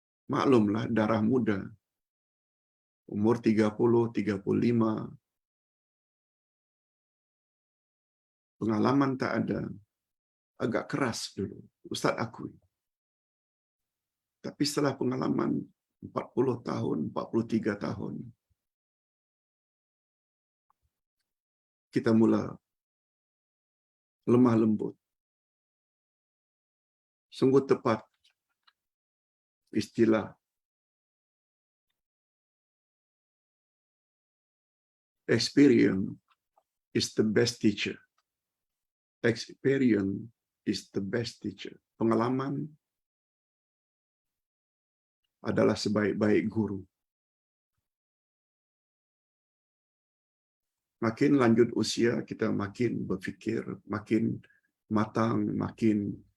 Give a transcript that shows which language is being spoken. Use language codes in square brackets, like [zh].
[ms] Maklumlah darah muda, umur 30, 35, pengalaman tak ada, agak keras dulu, Ustaz akui. Tapi setelah pengalaman 40 tahun, 43 tahun, kita mula lemah lembut. Sungguh tepat istilah [en] experience is the best teacher. Experience is the best teacher. [ms] Pengalaman adalah sebaik-baik guru. Makin lanjut usia, kita makin berfikir, makin matang, makin...